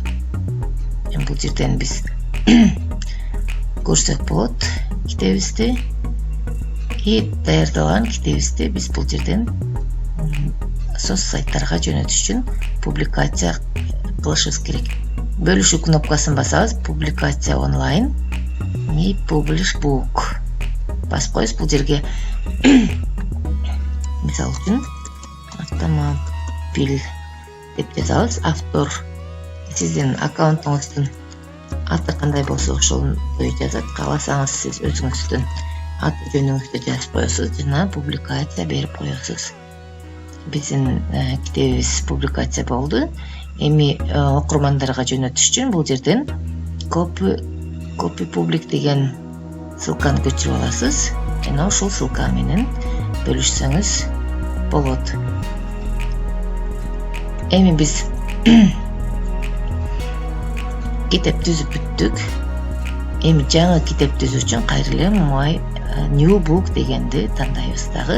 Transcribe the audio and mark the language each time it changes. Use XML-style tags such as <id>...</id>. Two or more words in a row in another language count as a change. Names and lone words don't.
<ky>Бул жерден биз көрсөк болот китебибизди. И даярдалган китебибизди биз бул жерден соц сайттарга жөнөтүш үчүн публикация кылышыбыз керек. Бөлүшүү кнопкасын басабыз,</ky> <ru>публикация онлайн</ru> <ky>и</ky> <en>publish book</en> <ky>басып коебуз. Бул жерге мисалы үчүн автомобиль деп жазабыз. Автор сиздин аккаунтуңуздун аты кандай болсо ошондой жазат. Кааласаңыз сиз өзүңүздүн аты жөнүңүздү жазып коесуз жана публикация берип коесуз. Биздин китебибиз публикация болду. Эми окурмандарга жөнөтүш үчүн бул жерден</ky> <en>copy public</en> <ky>деген ссылканы көчүрүп аласыз жана ошол ссылка менен бөлүшсөңүз болот. Эми биз китеп түзүп бүттүк. Эми жаңы китеп түзүү үчүн кайра эле</ky> <en>My New Book</en> <ky>дегенди тандайбыз дагы.</ky>